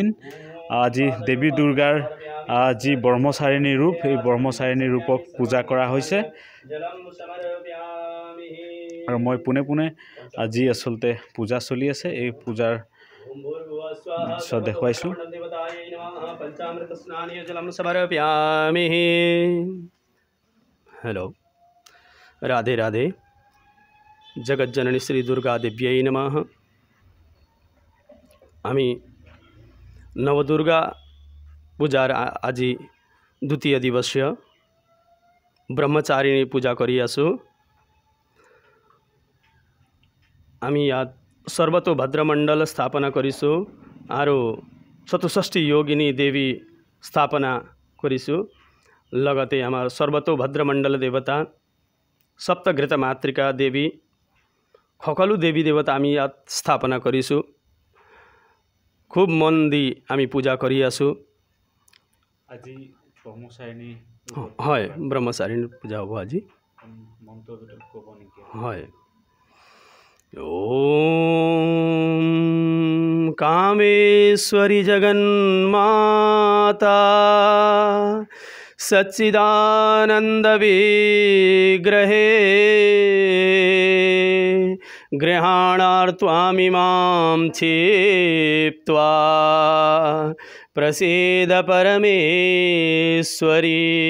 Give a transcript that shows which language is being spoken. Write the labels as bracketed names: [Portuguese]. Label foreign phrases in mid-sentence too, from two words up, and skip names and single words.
[Assamese] আজি দেৱী দুৰ্গাৰ যি ব্ৰহ্মচাৰিণী ৰূপ এই ব্ৰহ্মচাৰিণী ৰূপক পূজা কৰা হৈছে, আৰু মই পোনে পোনে আজি আচলতে পূজা চলি আছে এই পূজাৰ দেখুৱাইছোঁ। [Hindi] हेलो राधे राधे। [Sanskrit] जगज्जननी श्री दुर्गा देव्यै नमः। [Assamese] আমি নৱদুৰ্গা পূজাৰ আজি দ্বিতীয় দিৱসীয় ব্ৰহ্মচাৰিণী পূজা কৰি আছোঁ। আমি যাত সৰ্বতোভদ্ৰ মণ্ডল স্থাপনা কৰিছোঁ আৰু 64 যোগিনী দেৱী স্থাপনা কৰিছোঁ। লগতে আমাৰ সৰ্বতোভদ্ৰ মণ্ডল দেৱতা সপ্তঘৃত মাতৃকা দেৱী সকলো দেৱী দেৱতা আমি যাত স্থাপনা কৰিছোঁ। খুব মন দি আমি পূজা কৰি আছোঁ। আজি ব্ৰহ্মচাৰিণী হয় ব্ৰহ্মচাৰিণী পূজা হ'ব আজি। মন্ত্ৰটো ক'ব নেকি? হয়। [Sanskrit] ओम कामेश्वरी जगन्माता सच्चिदानंद विग्रहे गृहाणार्त्वामिमां क्षिप्त्वा प्रसीद परमेश्वरी।